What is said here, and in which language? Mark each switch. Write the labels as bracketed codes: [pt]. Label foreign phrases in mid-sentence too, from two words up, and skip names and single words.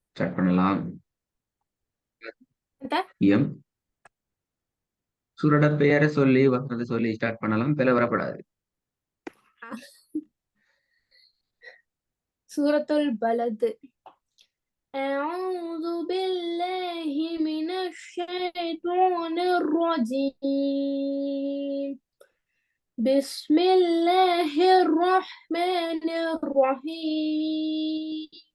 [ta] ஸ்டார்ட் பண்ணலாம். [ar] انت [ta] எம் சூரோட பெயரை சொல்லி வசனத்தை சொல்லி ஸ்டார்ட் பண்ணலாம். பிழை வரப்படாது. [ar] سورة البلد. أعوذ بالله من الشيطان الرجيم. بسم الله الرحمن الرحيم.